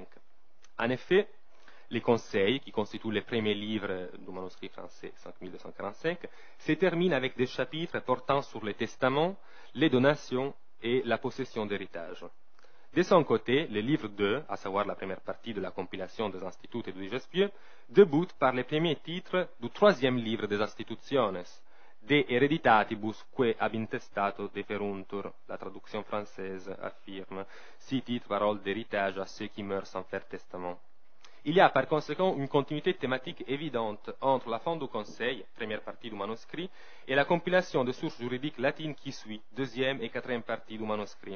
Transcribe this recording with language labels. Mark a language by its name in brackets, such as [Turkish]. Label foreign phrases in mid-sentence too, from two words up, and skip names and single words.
[French] En effet, les conseils, qui constituent les premiers livres du manuscrit français 5245, se terminent avec des chapitres portant sur les testaments, les donations et la possession d'héritage. De son côté, le livre 2, à savoir la première partie de la compilation des instituts et du Digeste Vieux, débute par les premiers titres du troisième livre des Institutiones, [Latin] De Hereditatibus que ab intestato deferuntur. [French] La traduction française affirme « 6 titres paroles d'héritage à ceux qui meurent sans faire testament ». Il y a par conséquent une continuité thématique évidente entre la fin du Conseil, première partie du manuscrit, et la compilation des sources juridiques latines qui suit, deuxième et quatrième partie du manuscrit.